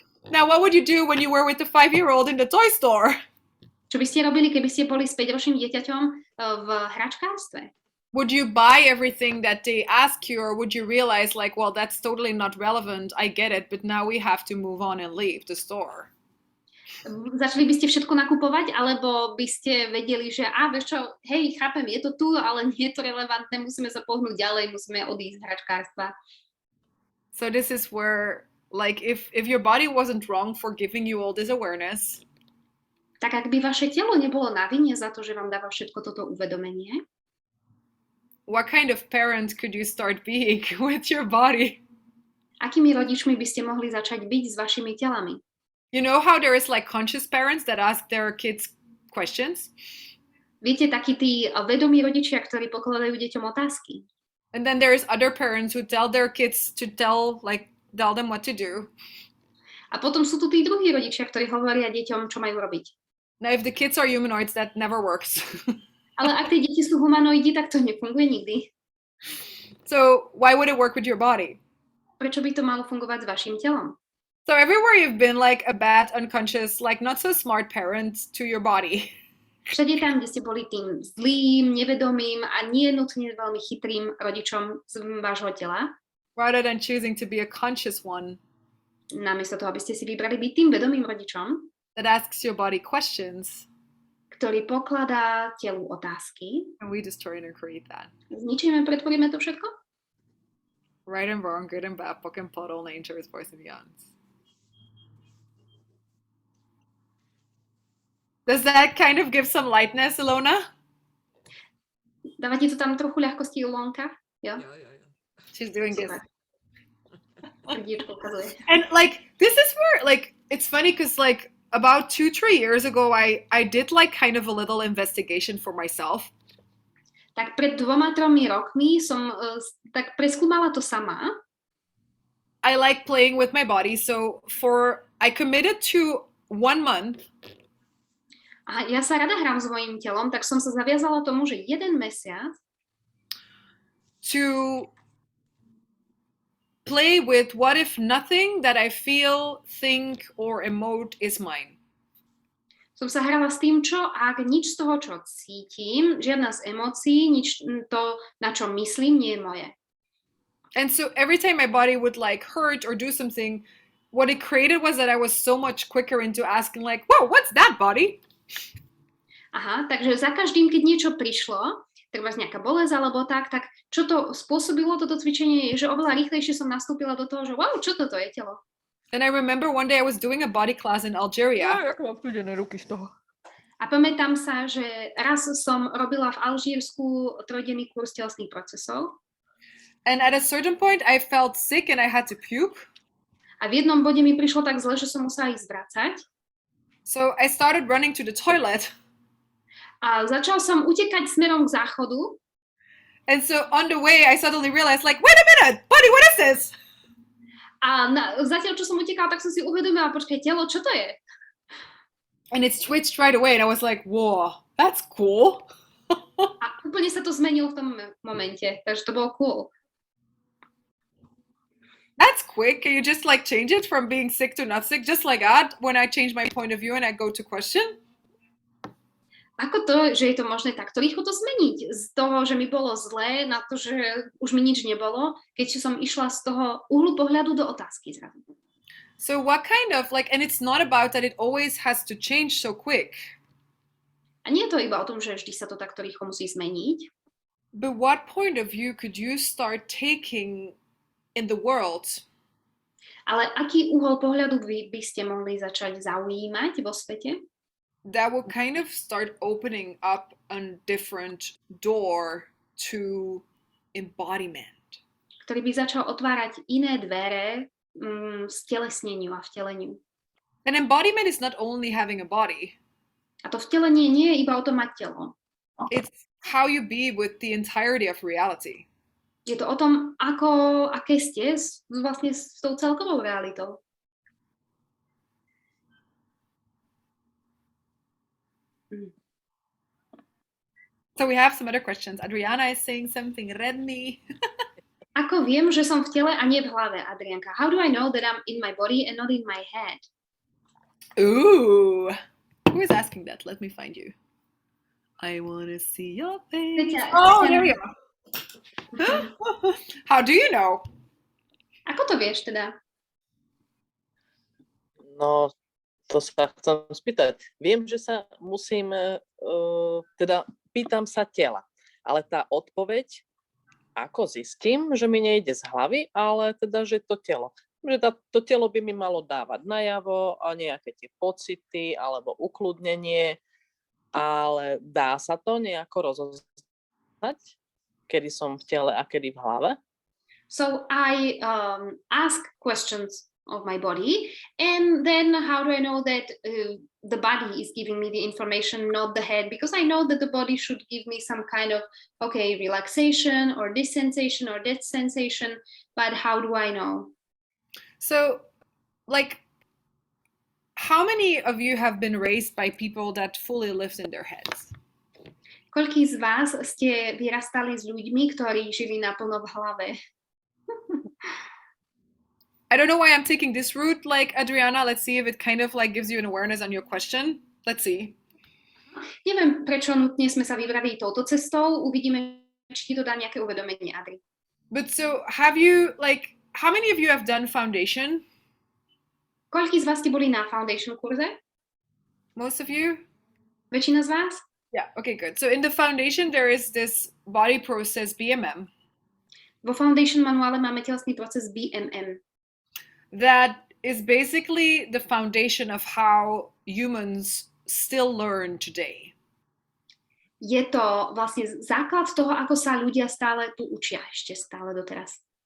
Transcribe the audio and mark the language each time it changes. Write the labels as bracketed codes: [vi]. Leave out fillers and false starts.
[en] Now, what would you do when you were with the 5-year-old in the toy store? [sk] Čo by ste robili, keby ste boli s 5-ročným dieťaťom v hračkárstve? [en] Would you buy everything that they ask you, or would you realize well, that's totally not relevant, I get it, but now we have to move on and leave the store? [sk] Začali by ste všetko nakupovať, alebo by ste vedeli, že vieš čo, hej, chápem, je to tu, ale nie je to relevantné, musíme sa pohnúť ďalej, musíme odísť z hračkárstva. [en] So this is where, if your body wasn't wrong for giving you all this awareness, [sk] tak ak by vaše telo nebolo na vine za to, že vám dáva všetko toto uvedomenie, [en] what kind of parent could you start being with your body? [sk] Akými rodičmi by ste mohli začať byť s vašimi telami? [en] You know how there is conscious parents that ask their kids questions? [sk] Viete, takí tí vedomí rodičia, ktorí pokladajú deťom otázky. [en] And then there is other parents who tell their kids to tell them what to do. [sk] A potom sú tu tí druhí rodičia, ktorí hovoria deťom, čo majú robiť. [en] Now, if the kids are humanoids, that never works. [sk] Ale ak tie deti sú humanoidi, tak to nefunguje nikdy. [en] So why would it work with your body? [sk] Prečo by to malo fungovať s vašim telom? [en] So everywhere you've been like a bad, unconscious, like not so smart parent to your body. [sk] Všade tam, kde ste boli tým zlým, nevedomým a nie nutne veľmi chytrým rodičom z vášho tela, [en] Rather than choosing to be a conscious one [sk] namiesto toho, aby ste si vybrali byť tým vedomým rodičom, [en] that asks your body questions, [sk] ktorý pokladá telu otázky, [en] and we destroy and create that. [sk] zničíme, pretvoríme to všetko? [en] Right and wrong, good and bad, book and plot, all nature is voice and beyond. Does that kind of give some lightness, Ilona? [sk] Dáva ti to tam trochu ľahkosti, Ilonka? Jo? [en] She's doing this. [sk] Super. Srdíčko ukazuje. [en] And like this is where like it's funny because like about 2-3 years ago I did like kind of a little investigation for myself. [sk] Tak pred 2-3 rokmi som tak preskúmala to sama. [en] I like playing with my body, so I committed to 1 month. [sk] A ja sa rada hrám s mojím telom, tak som sa zaviazala tomu, že 1 mesiac [en] to play with what if nothing that I feel, think, or emote is mine. [sk] som sa hrala s tým, čo ak nič z toho, čo cítim, žiadna z emócií, nič to, na čo myslím, nie je moje. [en] And so every time my body would like hurt or do something, what it created was that I was so much quicker into asking like, whoa, what's that, body? [sk] Aha, takže za každým, keď niečo prišlo, treba nejaká bolesť alebo tak čo to spôsobilo toto cvičenie je, že oveľa rýchlejšie som nastúpila do toho, že wow, čo toto je telo? [en] And I remember one day I was doing a body class in Algeria. [sk] A pamätám sa, že raz som robila v Alžírsku 3-denný kurz telesných procesov. [en] And at a certain point I felt sick and I had to puke. [sk] A v jednom bode mi prišlo tak zle, že som musela ísť zvracať. [en] So I started running to the toilet. [sk] A začal som utekať smerom k záchodu. [en] And so on the way I suddenly realized like, wait a minute, buddy, what is this? [sk] A zatiaľ, čo som utekala, tak som si uvedomila, počkaj, telo, čo to je? [en] And it switched right away and I was like, whoa, that's cool. [sk] A úplne sa to zmenilo v tom momente, takže to bolo cool. [en] That's quick. Can you just like change it from being sick to not sick? Just like that when I change my point of view and I go to question? [sk] Ako to, že je to možné takto rýchlo to zmeniť? Z toho, že mi bolo zlé, na to, že už mi nič nebolo, keď som išla z toho uhlu pohľadu do otázky zrazu. [en] So what kind of like, and it's not about that it always has to change so quick. [sk] A nie je to iba o tom, že vždy sa to takto rýchlo musí zmeniť. [en] But what point of view could you start taking in the world? [sk] Ale aký uhol pohľadu by ste mohli začať zaujímať vo svete? [en] That will kind of start opening up a different door to embodiment. [sk] Ktorý by začal otvárať iné dvere stelesneniu a vteleniu. [en] An embodiment is not only having a body. [sk] A to vtelenie nie je iba o tom mať telo. [en] It's how you be with the entirety of reality. [sk] Je to o tom, aké ste vlastne s tou celkovou realitou. [en] So we have some other questions. Adriana is saying something, read me. [sk] Ako viem, že som v tele a nie v hlave, Adrianka? [en] How do I know that I'm in my body and not in my head? Ooh. Who is asking that? Let me find you. I want to see your face. Oh, there we go. How do you know? [sk] Ako to vieš teda? No, to sa chcem spýtať. Viem, že sa musím, teda pýtam sa tela, ale tá odpoveď, ako zistím, že mi nejde z hlavy, ale teda, že to telo. Že to telo by mi malo dávať najavo a nejaké tie pocity alebo ukludnenie, ale dá sa to nejako rozoznať, kedy som v tele a kedy v hlave? [en] So I ask questions of my body, and then how do I know that the body is giving me the information, not the head? Because I know that the body should give me some kind of, okay, relaxation or this sensation or that sensation, but how do I know? So, like, how many of you have been raised by people that fully lived in their heads? [sk] Koľkí z vás ste vyrastali s ľuďmi, ktorí žili naplno v hlave? [en] I don't know why I'm taking this route, like Adriana. Let's see if it kind of like gives you an awareness on your question. Let's see. [sk] Neviem, prečo nutne sme sa vybrali touto cestou. Uvidíme, či ti to dá nejaké uvedomenie, Adri. [en] But so have you, like, how many of you have done foundation? [sk] Koľkí z vás ste boli na foundation kurze? [en] Most of you? [sk] Väčšina z vás? [en] Yeah, okay, good. So in the foundation, there is this body process, BMM. [sk] Vo foundation manuále máme telesný proces BMM. [en] That is basically the foundation of how humans still learn today. [sk] Je to vlastne základ toho, ako sa ľudia stále tu učia, ešte stále doteraz.